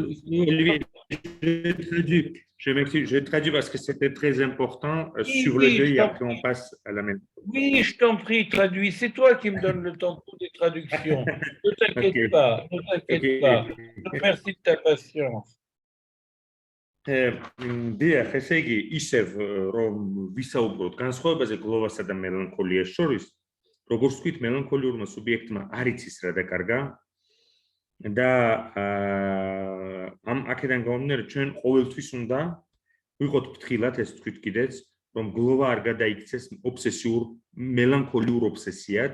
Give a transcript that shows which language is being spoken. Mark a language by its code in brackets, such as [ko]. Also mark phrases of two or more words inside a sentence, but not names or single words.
[fr] Olivier, je m'excuse, je traduis parce que c'était très important Oui, sur le oui, deuil et après on passe à la mélancolie. oui, je t'en prie, traduis. C'est toi qui me donnes le temps pour des traductions. Ne t'inquiète pas, ne t'inquiète pas. Je te remercie de ta patience. [ka] დიახ, ესე იგი, ისევ რომ ვისაუბროთ განსხვავებაზე გლოვასა და მელანქოლიას შორის, როგორც ვთქვით, მელანქოლიურმა სუბიექტმა არ იცის რა დაკარგა და ამ აქედან გამომდინარე, ჩვენ ყოველთვის უნდა ვიყოთ ფრთხილად, ეს ვთქვით კიდეც, რომ გლოვა არ გადაიქცეს ობსესიურ, მელანქოლიურ ობსესიად.